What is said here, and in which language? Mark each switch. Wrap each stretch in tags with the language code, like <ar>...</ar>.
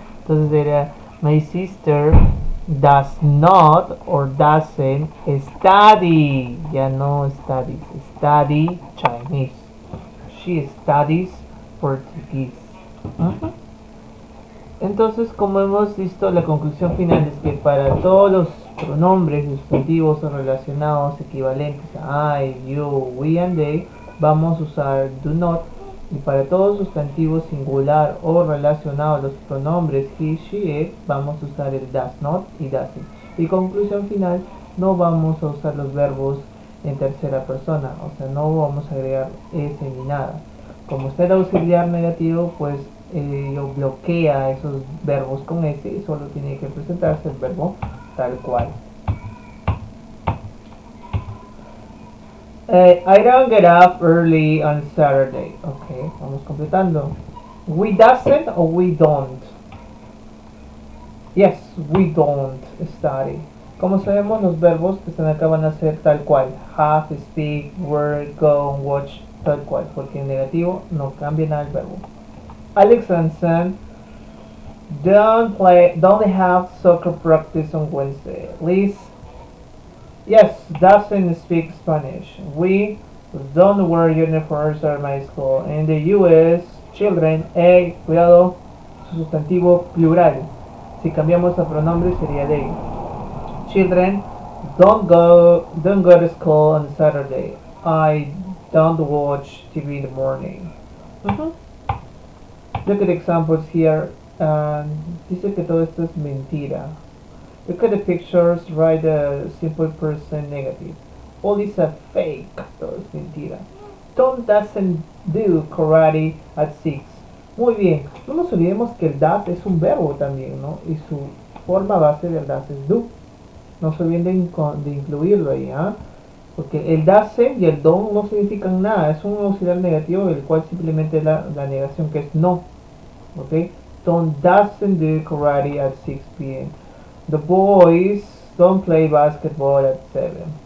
<es>Entonces era</es> <en>my sister does not or doesn't study. Ya no studies. Study Chinese. She studies Portuguese.</en> <es>Entonces, como hemos visto, la conclusión final es que para todos los pronombres sustantivos o relacionados equivalentes a</es> <en>I, you, we and they,</en> <es>vamos a usar</es> <en>do not.</en> <es>Y para todos los sustantivos singular o relacionados a los pronombres</es> <en>he, she, it,</en> <es>vamos a usar el</es> <en>does not</en> <es>y doesn't. Y conclusión final, no vamos a usar los verbos en tercera persona, o sea, no vamos a agregar ese ni nada. Como está el auxiliar negativo, pues yo bloquea esos verbos con ese y solo tiene que presentarse el verbo tal cual.</es> <en>I don't get up early on Saturday. Ok,</en> <es>vamos completando.</es> <en>We doesn't or we don't. Yes, we don't study.</en> <es>Como sabemos, los verbos que están acá van a ser tal cual.</es> <en>Have, speak, work, go, watch,</en> <es>tal cual. Porque en negativo no cambia nada el verbo.</es> <en>Alex and Sam don't have soccer practice on Wednesday. Liz, yes, doesn't speak Spanish. We don't wear uniforms at my school. In the US, children,</en> <es>cuidado, sustantivo plural. Si cambiamos a pronombre sería</es> <en>they. Children don't go to school on Saturday. I don't watch TV in the morning. Look at examples here.</en> <es>Dice que todo esto es mentira.</es> <en>Look at the pictures, write a simple person negative. All is a fake.</en> <es>Todo es mentira.</es> <en>Tom doesn't do karate at 6.</en> <es>Muy bien. No nos olvidemos que el does es un verbo también, ¿no? Y su forma base del does es do. No se olviden de incluirlo ahí, ¿ah? Porque el doesn't y el don't no significan nada. Es un auxiliar negativo, el cual simplemente es la negación que es no. ¿Ok?</es> <en>Tom doesn't do karate at 6 p.m. The boys don't play basketball at 7.</en>